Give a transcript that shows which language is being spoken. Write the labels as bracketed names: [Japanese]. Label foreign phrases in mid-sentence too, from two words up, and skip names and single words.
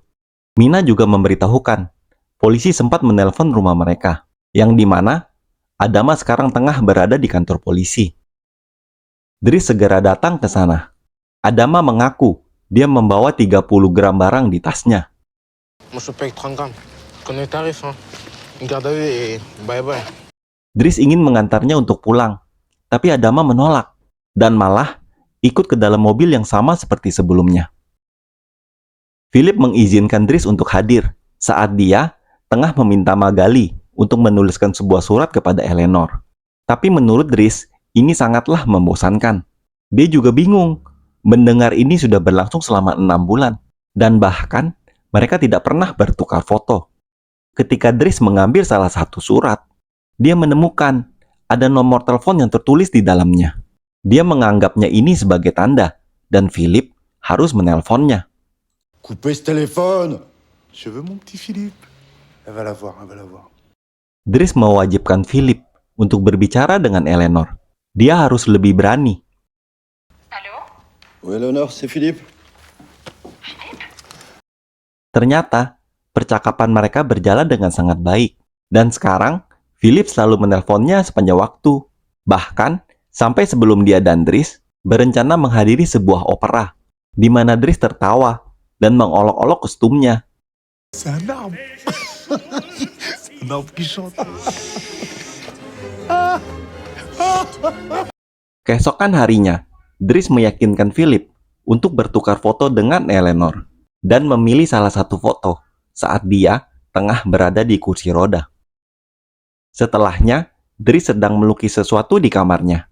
[Indonesian] Mina juga memberitahukan, polisi sempat menelpon rumah mereka, yang dimana Adama sekarang tengah berada di kantor polisi. Dries segera datang ke sana. Adama mengaku dia membawa 30 gram barang di tasnya. [French] Moi, je paye 30 grammes. Je connais le tarif, hein. Une garde à vue et bye-bye. [Indonesian] Dries ingin mengantarnya untuk pulang, tapi Adama menolak dan malah ikut ke dalam mobil yang sama seperti sebelumnya. Philip mengizinkan Dries untuk hadir saat dia tengah meminta Magali untuk menuliskan sebuah surat kepada Eleanor. Tapi menurut Dries, ini sangatlah membosankan. Dia juga bingung. Mendengar ini sudah berlangsung selama 6 bulan. Dan bahkan, mereka tidak pernah bertukar foto. Ketika Dries mengambil salah satu surat, dia menemukan ada nomor telepon yang tertulis di dalamnya. Dia menganggapnya ini sebagai tanda, dan Philip harus menelponnya. [French] Coupez ce téléphone. Je veux mon petit Philippe. Elle va la voir, elle va la voir. [Indonesian] Dries mewajibkan Philip untuk berbicara dengan Eleanor. Dia harus lebih berani. [French] Oui, Eleanor, c'est Philippe. [Indonesian] Ternyata, percakapan mereka berjalan dengan sangat baik. Dan sekarang, Philip selalu menelponnya sepanjang waktu. Bahkan, sampai sebelum dia dan Dries berencana menghadiri sebuah opera, di mana Dries tertawa dan mengolok-olok kostumnya. [French] C'est un arbre. C'est un arbre qui chante. [Indonesian] Keesokan harinya, Dries meyakinkan Philip untuk bertukar foto dengan Eleanor dan memilih salah satu foto saat dia tengah berada di kursi roda. Setelahnya, Dries sedang melukis sesuatu di kamarnya.